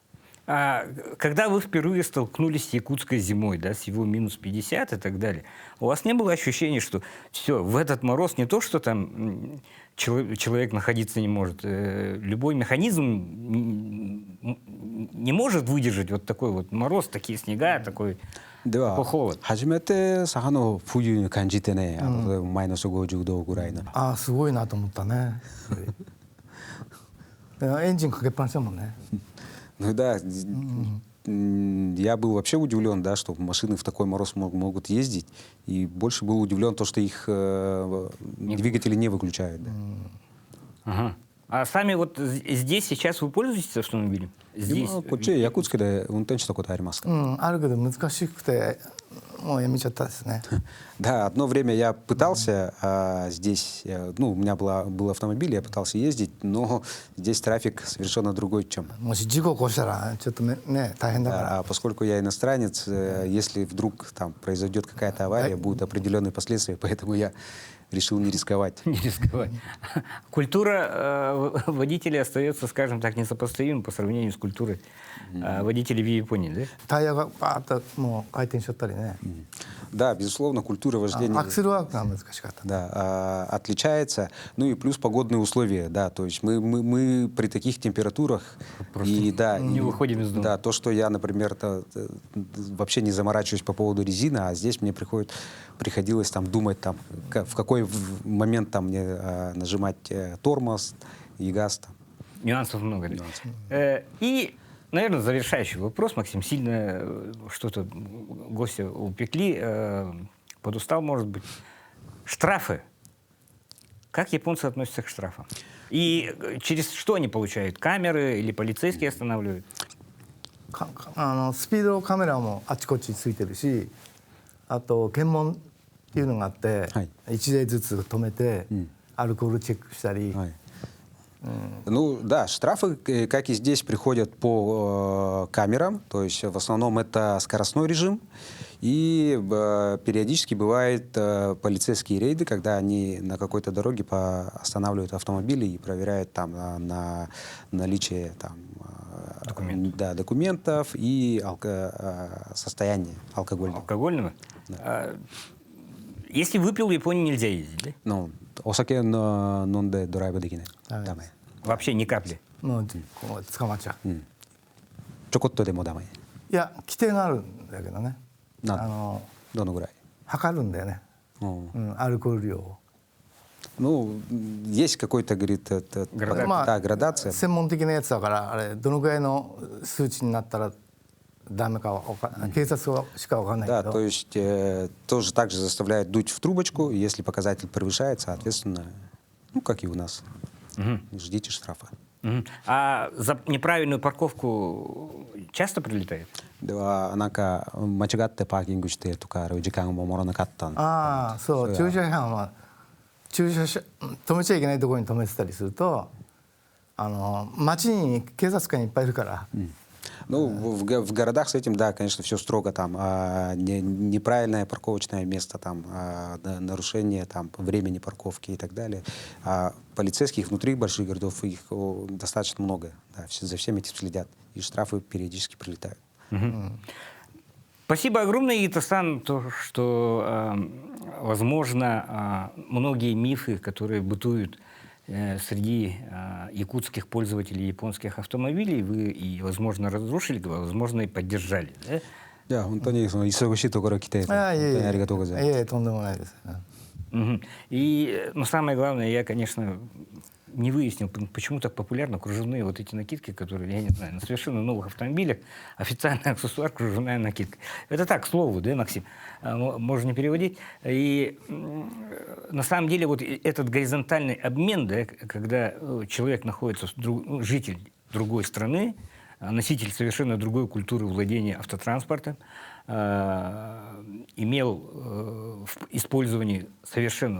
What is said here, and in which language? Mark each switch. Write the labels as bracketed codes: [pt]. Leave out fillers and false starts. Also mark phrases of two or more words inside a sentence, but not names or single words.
[ru] А когда вы впервые столкнулись с якутской зимой, да, с его минус 50 и так далее, у вас не было ощущения, что все, в этот мороз не то, что там человек находиться не может, любой механизм не может выдержать вот такой вот мороз, такие снега, такой холод? [ja] 初めて佐賀の冬に感じてね、マイナス50度ぐらいの。すごいなと思ったね。エンジンかけっぱなしだもんね。 [ru] Да, я был вообще удивлен, да, что машины в такой мороз могут ездить, и больше был удивлен то, что их двигатели не выключают. Да. Ага. А сами вот здесь сейчас вы пользуетесь автомобилем? Здесь? [ja] こっちякутскеで運転したことありますか？あるけど難しくてもうやめちゃったですね。 [ru] Да, одно время я пытался здесь, у меня был автомобиль, я пытался ездить, но здесь трафик совершенно другой, чем. [ja] もし事故起こしたらちょっとね大変だから。 [ru] А поскольку я иностранец, если вдруг там произойдет какая-то авария, будут определенные последствия, поэтому я решил не рисковать. Не рисковать. Культура водителей остается, скажем так, несопоставимой по сравнению с культурой водителей в Японии, да? [ja] タイヤがバーッともう回転しちゃったりね、 [ru] Да, безусловно, культура вождения [ja] アクセルワークが難しかった。 [ru] да, отличается. Ну и плюс погодные условия, да, то есть мы при таких температурах и да, не и, выходим из дома. Да, то, что я, например, вообще не заморачиваюсь по поводу резины, а здесь мне приходилось там думать, там, в какой момент там мне нажимать тормоз и газ. Там. Нюансов много. И, наверное, завершающий вопрос, Максим. Сильно что-то гостя упекли, подустал, может быть. Штрафы. Как японцы относятся к штрафам? И через что они получают? Камеры или полицейские останавливают? [ja] スピードカメラもあちこちついてるし、あと検問っていうのがあって、はい 1台ずつ止めて、アルコールチェックしたり、 [ru] Ну да, штрафы, как и здесь, приходят по камерам, то есть в основном это скоростной режим, и периодически бывают полицейские рейды, когда они на какой-то дороге останавливают автомобили и проверяют там на наличие там, документов и состояние алкогольного. Алкогольного? Если выпил, в Японии нельзя ездить, да? Ну, [ja] お酒飲んでドライブできない。ダメ。ダメ。 [ru] Вообще ни капли. [ja] もうこう捕まっちゃう。ちょこっとでもダメ。いや規定があるんだけどね。どのぐらい？測るんだよね。アルコール量を。 [ru] Ну, есть какой-то, говорит, да, градация. [ja] 専門的なやつだからあれどのぐらいの数値になったらダメかは警察しかわかんないけ [ru] Да, [ja] ど。 [ru] то есть тоже так же заставляют дуть в трубочку, и если показатель превышает, соответственно, ну, как и у нас, ждите штрафа. А за неправильную парковку часто прилетает? [ja] ではなんか間違ってパーキングしてとか時間を守らなかったんでああそう駐車違反は止めちゃいけないところに止めてたりすると街に警察官いっぱいいるから。 [ru] Ну, в городах с этим, да, конечно, все строго там. Неправильное парковочное место, там, нарушение там, времени парковки и так далее. А полицейских внутри больших городов их достаточно много. Да, за всеми этим следят. И штрафы периодически прилетают. Спасибо огромное, Ито-сан, то, что, возможно, многие мифы, которые бытуют среди якутских пользователей японских автомобилей, вы и, возможно, разрушили, возможно, и поддержали. Да? [ja] いや、本当にその忙しいところ来て、本当にありがとうございます。いえいえ、とんでもないです。 [ru] И, но самое главное, я, конечно, не выяснил, почему так популярны кружевные вот эти накидки, которые, я не знаю, на совершенно новых автомобилях официальный аксессуар кружевная накидка. Это так, к слову, да, Максим? Можно не переводить. И на самом деле вот этот горизонтальный обмен, да, когда человек находится, житель другой страны, носитель совершенно другой культуры владения автотранспортом, имел в использовании совершенно...